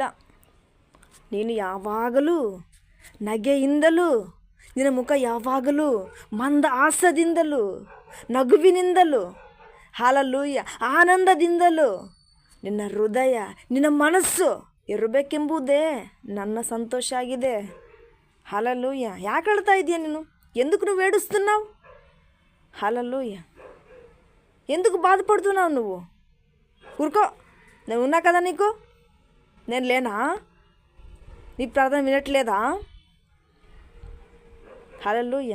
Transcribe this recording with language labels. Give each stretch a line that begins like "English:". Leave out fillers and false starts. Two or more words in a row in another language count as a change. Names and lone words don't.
Kannada: ನೀನು ಯಾವಾಗಲೂ ನಗೆಯಿಂದಲೂ, ನಿನ್ನ ಮುಖ ಯಾವಾಗಲೂ ಮಂದಹಾಸದಿಂದಲೂ, ನಗುವಿನಿಂದಲೂ, ಹಾಲೆಲೂಯ, ಆನಂದದಿಂದಲೂ ನಿನ್ನ ಹೃದಯ, ನಿನ್ನ ಮನಸ್ಸು ಇರಬೇಕೆಂಬುದೇ ನನ್ನ ಸಂತೋಷ ಆಗಿದೆ. ಹಾಲೆಲೂಯ. ಯಾಕೆ ಹೇಳ್ತಾ ಇದೆಯಾ ನೀನು?
Telugu: ఎందుకు నువ్వు ఏడుస్తున్నావు? ಹಾಲೆಲೂಯ. ఎందుకు బాధపడుతున్నావు నువ్వు? ఊరుకో, నేను ఉన్నా కదా నీకు. నేను లేనా? నీ ప్రార్థన వినట్లేదా? హల్లెలూయ.